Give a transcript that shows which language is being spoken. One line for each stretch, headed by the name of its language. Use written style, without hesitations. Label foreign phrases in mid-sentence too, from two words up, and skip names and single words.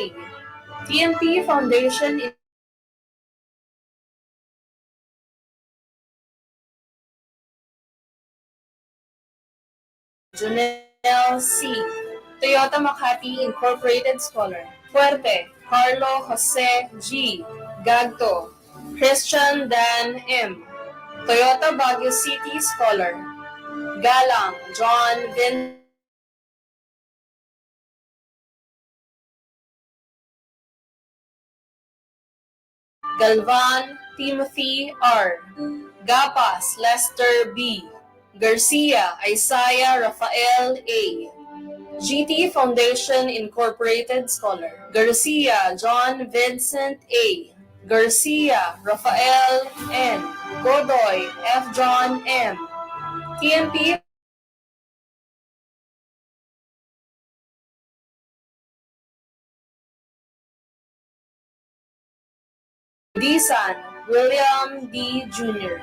English: TMP Foundation Junel C. Toyota Makati Incorporated Scholar. Fuerte Carlo Jose G. Gagto Christian Dan M. Toyota Baguio City Scholar. Galang John Vin Galvan Timothy R. Gapas Lester B. Garcia Isaiah Rafael A. GT Foundation Incorporated Scholar. Garcia John Vincent A. Garcia Rafael N. Godoy F. John M. TMP Disan William D. Jr.